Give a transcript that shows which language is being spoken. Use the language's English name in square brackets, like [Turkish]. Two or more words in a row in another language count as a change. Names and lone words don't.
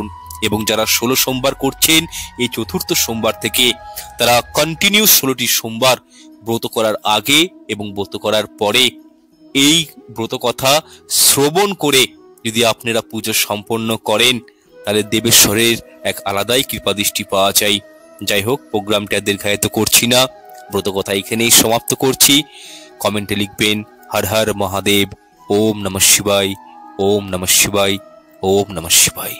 [Bangla] এবং যারা 16 সোমবার করছেন, এই চতুর্থ সোমবার থেকে তারা কন্টিনিউ 16টি সোমবার ব্রত করার আগে এবং ব্রত করার পরে এই ব্রত কথা শ্রবণ করে যদি আপনারা পুজো সম্পন্ন করেন, তাহলে দেবেশ্বরের এক আলাদাই কৃপাদৃষ্টি পাওয়া যায়। যাই হোক, প্রোগ্রামটা দীর্ঘায়িত করছি না, ব্রত কথা এখানেই সমাপ্ত করছি। কমেন্টে লিখবেন হর হর মহাদেব, [Sanskrit] ওম নমঃ শিবায়, ওম নমঃ শিবায়, ওম নমঃ শিবায়।